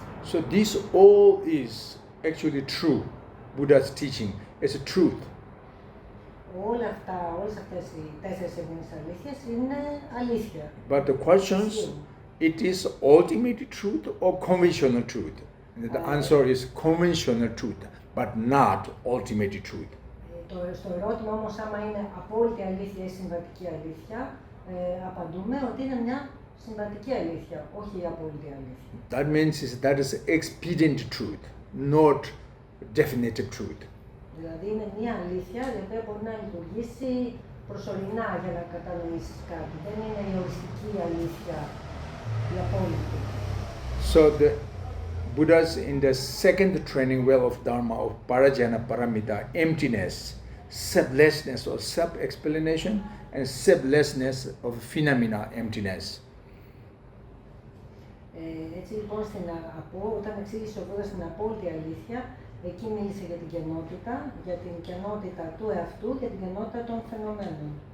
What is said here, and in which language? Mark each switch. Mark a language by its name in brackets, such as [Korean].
[English] So this all is actually true. Buddha's teaching is a truth. [Greek] Όλες αυτές οι 4 ευγενείς αλήθειες είναι αλήθεια. [English] But the questions, it is ultimate truth or conventional truth? And the answer is conventional truth, but not ultimate truth. [Greek] Στο ερώτημα όμως άμα είναι απόλυτη αλήθεια ή συμβατική αλήθεια, απαντούμε ότι είναι μια συμβατική αλήθεια, όχι η απόλυτη αλήθεια. [English] That means that is expedient truth, not definitive truth. [Greek] Δηλαδή είναι μια αλήθεια η οποία μπορεί να λειτουργήσει προσωρινά για να κατανοήσεις κάτι. Δεν είναι η οριστική αλήθεια, η απόλυτη. [English] So the Buddha's in the second training well of Dharma of Parajana Paramita, emptiness, selflessness or self-explanation, and selflessness of phenomena emptiness. [Greek] Έτσι λοιπόν όταν εξήγησε ο Βούδας την απόλυτη αλήθεια, εκεί μίλησε για την κενότητα του εαυτού και την κενότητα των φαινομένων.